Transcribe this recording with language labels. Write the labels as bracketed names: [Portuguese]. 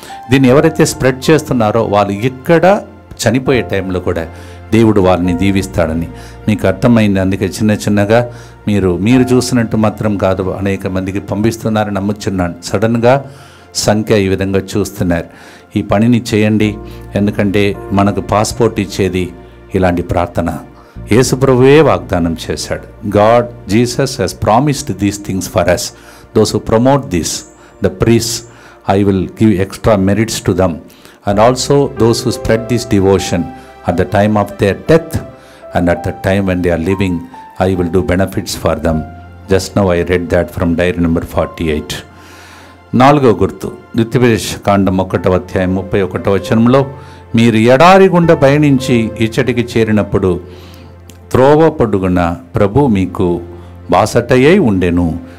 [Telugu] దీన్ని ఎవరైతే స్ప్రెడ్ చేస్తున్నారో వాళ్ళు ఇక్కడ చనిపోయే టైంలో కూడా దేవుడు వాళ్ళని దీవిస్తాడని మీకు అర్థమైంది. అందుకే చిన్నగా మీరు చూసినట్టు మాత్రం కాదు, అనేక మందికి పంపిస్తున్నారని నమ్ముచున్నాను. సడన్గా సంఖ్య ఈ విధంగా చూస్తున్నారు. ఈ పనిని చేయండి, ఎందుకంటే మనకు పాస్పోర్ట్ ఇచ్చేది ఇలాంటి ప్రార్థన. యేసు ప్రభువే వాగ్దానం చేశాడు. [English] God, Jesus has promised these things for us. Those who promote this, the priests, I will give extra merits to them, and also those who spread this devotion at the time of their death and at the time when they are living, I will do benefits for them. Just now I read that from diary number 48. [Telugu] 4వ గుర్తు, ద్వితీయోపదేశ కాండం 1వ అధ్యాయం 31వ వచనంలో, మీరు ఎడారి గుండా పయనించి ఇచ్చటికి చేరినప్పుడు త్రోవ పొడుగున ప్రభు మీకు బాసటయ్యై ఉండెను.